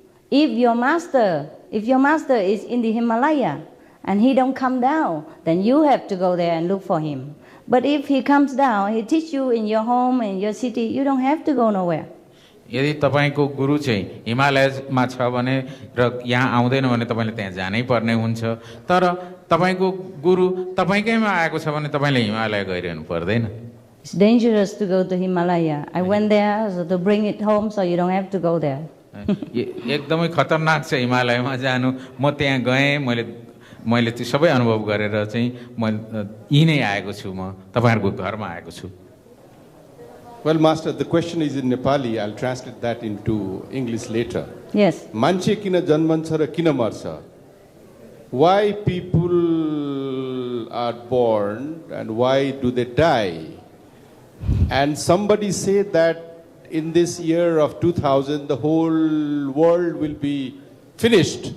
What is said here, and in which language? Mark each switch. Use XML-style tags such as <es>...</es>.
<en>If your master is in the Himalaya and he don't come down, then you have to go there and look for him. But if he comes down, he teach you in your home, in your city, you don't have to go nowhere.</en> <ne>यदि तपाईको गुरु चाहिँ हिमालयमा छ भने र यहाँ आउँदैन भने तपाईले त्यहाँ जानै पर्ने हुन्छ। तर तपाईको गुरु तपाईकैमा आएको छ भने तपाईले हिमालय गइरहनु पर्दैन।</ne> <en>It's dangerous to go to Himalaya. I went there so to bring it home so you don't have to go there.</en> <ne>एकदमै खतरनाक छ हिमालयमा जानु। म त्यहाँ गएँ, मैले त्यो सबै अनुभव गरेर चाहिँ म यही नै आएको छु, म तपाईहरुको घरमा आएको छु।</ne> <en>Well, Master, the question is in Nepali. I'll translate that into English later. Yes.</en> <ne>Manche kina janmancha ra kina marcha?</ne> <en>Why people are born and why do they die? And somebody said that in this year of 2000, the whole world will be finished.</en>